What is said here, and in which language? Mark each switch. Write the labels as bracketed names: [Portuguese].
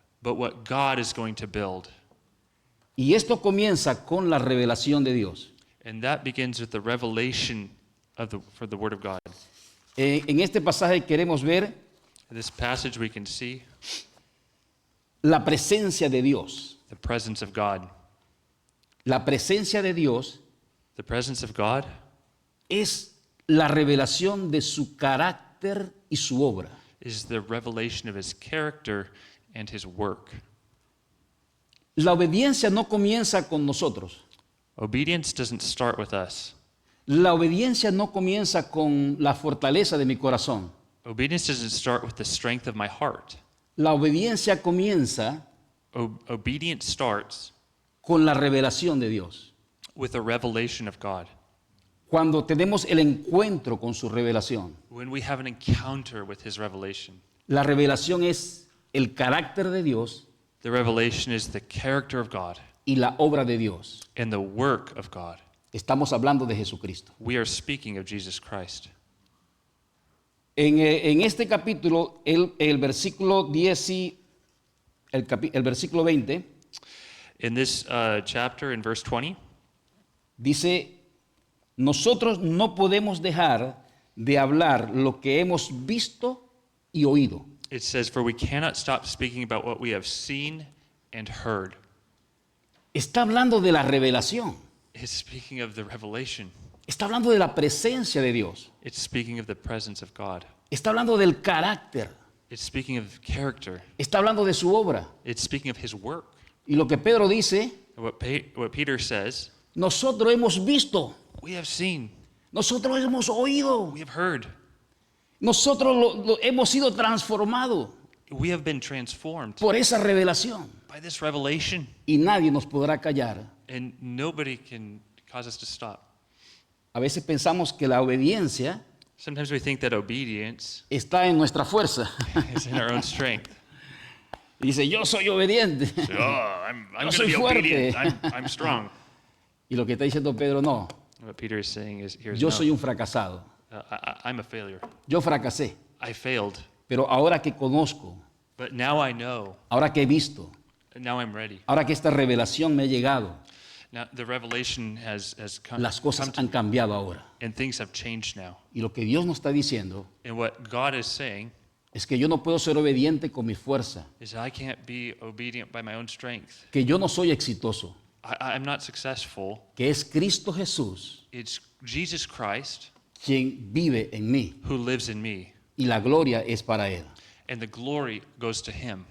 [English] but what God is going to build. [Spanish] Y esto comienza con la revelación de Dios. [English] And that begins with the revelation for the word of God. [Spanish] En este pasaje queremos ver [English] In this passage we can see [Spanish] la presencia de Dios. [English] the presence of God. [Spanish] La presencia de Dios [English] The presence of God [Spanish] es la revelación de su carácter y su obra. [English] is the revelation of his character and his work. [Spanish] La obediencia no comienza con nosotros. [English] Obedience doesn't start with us. [Spanish] La obediencia no comienza con la fortaleza de mi corazón. [English] Obedience doesn't start with the strength of my heart. [Spanish] La obediencia comienza [English] Obedience starts [Spanish] con la revelación de Dios. [English] with a revelation of God. [Spanish] Cuando tenemos el encuentro con su revelación. [English] When we have an encounter with his revelation. [Spanish] La revelación es el carácter de Dios [English] The revelation is the character of God [Spanish] y la obra de Dios. [English] and the work of God. [Spanish] Estamos hablando de Jesucristo. [English] We are speaking of Jesus Christ. [Spanish] En este capítulo, el versículo 10 y el versículo 20 [English] In this chapter, in verse 20, [Spanish] dice, nosotros no podemos dejar de hablar lo que hemos visto y oído. [English] it says, "For we cannot stop speaking about what we have seen and heard." [Spanish] Está hablando de la revelación. [English] It's speaking of the revelation. [Spanish] Está hablando de la presencia de Dios. [English] It's speaking of the presence of God. [Spanish] Está hablando del carácter. [English] It's speaking of character. [Spanish] Está hablando de su obra. [English] It's speaking of his work. [Spanish] Y lo que Pedro dice, [English] What Peter says, [Spanish] nosotros hemos visto, [English] we have seen, [Spanish] nosotros hemos oído, [English] we have heard, [Spanish] nosotros hemos sido transformados [English] we have been transformed [Spanish] por esa revelación. [English] by this revelation, [Spanish] Y nadie nos podrá callar. [English] and nobody can cause us to stop. [Spanish] A veces pensamos que la obediencia [English] Sometimes we think that obedience [Spanish] está en nuestra fuerza. [English] is in our own strength. [Spanish] Y dice, yo soy obediente. [English] Oh, I'm [Spanish] Yo [English] going to [Spanish] soy [English] be obedient. [Spanish] fuerte. [English] I'm strong. [Spanish] Y lo que está diciendo Pedro, no, [English] What Peter is saying is, here's [Spanish] yo [English] no. [Spanish] soy un fracasado. [English] I'm a failure. [Spanish] Yo fracasé. [English] I failed, [Spanish] Pero ahora que conozco, [English] but now I know. [Spanish] ahora que he visto, [English] Now I'm ready. [Spanish] ahora que esta revelación me ha llegado, [English] Now the revelation has come, [Spanish] las cosas [English] come to [Spanish] han [English] me, [Spanish] cambiado ahora. [English] and things have changed now. [Spanish] Y lo que Dios nos está diciendo [English] And what God is saying [Spanish] es que yo no puedo ser obediente con mi fuerza, [English] is I can't be obedient by my own strength. [Spanish] que yo no soy exitoso, [English] I'm not successful. [Spanish] que es Cristo Jesús [English] It's Jesus Christ [Spanish] quien vive en mí [English] who lives in me, [Spanish] y la gloria es para Él. [English] and the glory goes to Him.